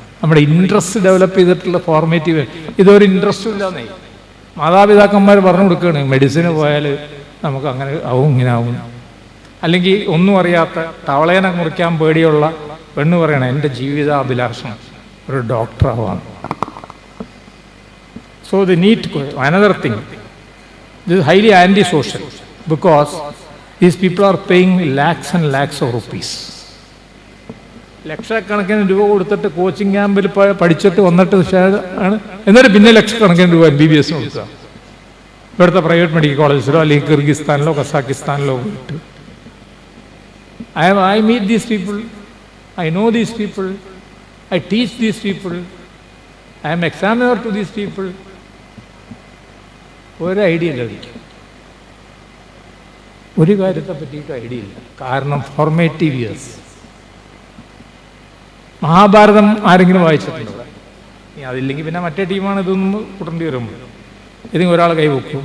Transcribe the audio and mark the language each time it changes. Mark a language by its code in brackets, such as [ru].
[ml] നമ്മുടെ interest develop ചെയ്തിട്ടുള്ള formative. ഇതൊരു ഇൻട്രസ്റ്റും ഇല്ലാന്നേ മാതാപിതാക്കന്മാർ പറഞ്ഞു കൊടുക്കുകയാണ്, മെഡിസിന് പോയാൽ നമുക്ക് അങ്ങനെ ആവും, ഇങ്ങനെ ആവും. അല്ലെങ്കിൽ ഒന്നും അറിയാത്ത തവളേനെ മുറിക്കാൻ പേടിയുള്ള പെണ്ണ് പറയണം, എൻ്റെ ജീവിതാഭിലാഷം ഒരു ഡോക്ടറാവാണ്. [en] So the NEET another thing, this highly antisocial, because these people are paying lakhs and lakhs of rupees. [ml] ലക്ഷക്കണക്കിന് രൂപ കൊടുത്തിട്ട് കോച്ചിങ് ക്യാമ്പിൽ പഠിച്ചിട്ട് വന്നിട്ട് ആണ്, എന്നിട്ട് പിന്നെ ലക്ഷക്കണക്കിന് രൂപ MBBS കൊടുക്കുക ഇവിടുത്തെ പ്രൈവറ്റ് മെഡിക്കൽ കോളേജിലോ അല്ലെങ്കിൽ കിർഗിസ്ഥാനിലോ കസാക്കിസ്ഥാനിലോ പോയിട്ട്. [en] I meet these people, I know these people, I teach these people, I am examiner to these people. [ml] ഒരു ഐഡിയ ഇല്ല, ഒരു കാര്യത്തെ പറ്റിയിട്ട് ഐഡിയ ഇല്ല. കാരണം ഫോർമേറ്റീവ് ഇയേഴ്സ്. മഹാഭാരതം ആരെങ്കിലും വായിച്ചിട്ടുണ്ടോ? അതില്ലെങ്കിൽ പിന്നെ മറ്റേ ടീമാണ് ഇതൊന്നും കൂട്ടേണ്ടി വരുമ്പോൾ. ഏതെങ്കിലും ഒരാൾ കൈവെക്കും.